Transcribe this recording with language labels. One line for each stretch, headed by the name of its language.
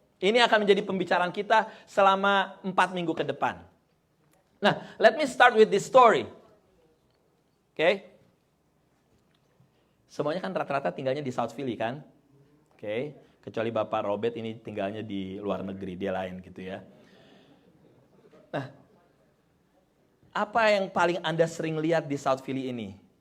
Indonesian: Ini akan menjadi pembicaraan kita selama 4 minggu ke depan.
English: Nah, let me start with this story.
Indonesian: Oke, semuanya kan rata-rata tinggalnya di South Philly kan, oke, kecuali Bapak Robert ini tinggalnya di luar negeri, dia lain gitu ya. Nah, apa yang paling Anda sering lihat di South Philly ini?